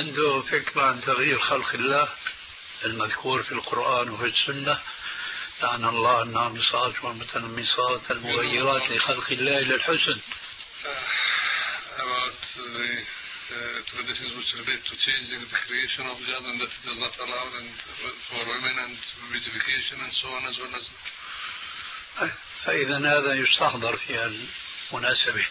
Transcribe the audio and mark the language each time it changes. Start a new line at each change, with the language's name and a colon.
Arabic: عنده فكرة عن تغيير خلق الله المذكور في القرآن وفي السنة. لعن الله النامصات والمتنمصات المغيرات لخلق الله إلى الحسن.
English: About the traditions which relate to changing the creation of God and that it is not allowed and for women and beautification and so on as well as.
Arabic: فإذا هذا يستحضر في المناسبة.